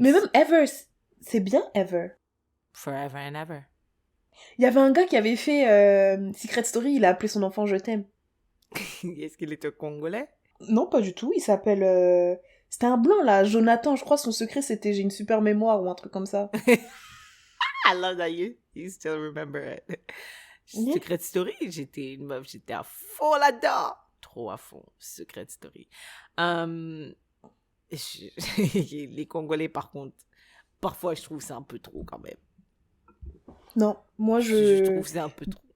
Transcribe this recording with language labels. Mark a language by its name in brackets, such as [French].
[French] Mais même Ever, c'est bien Ever. [English] Forever and ever. [French] Il y avait un gars qui avait fait Secret Story, il a appelé son enfant Je t'aime. Est-ce qu'il était congolais? Non, pas du tout. Il s'appelle... C'était un blanc, là. Jonathan, je crois, son secret, c'était « J'ai une super mémoire » ou un truc comme ça. [English] I love that you still remember it. Yeah. [French] Secret Story, j'étais une meuf, j'étais à fond là-dedans. Trop à fond, Secret Story. Les Congolais, par contre, parfois, je trouve que c'est un peu trop, quand même. Non, moi, Je trouve que c'est un peu trop.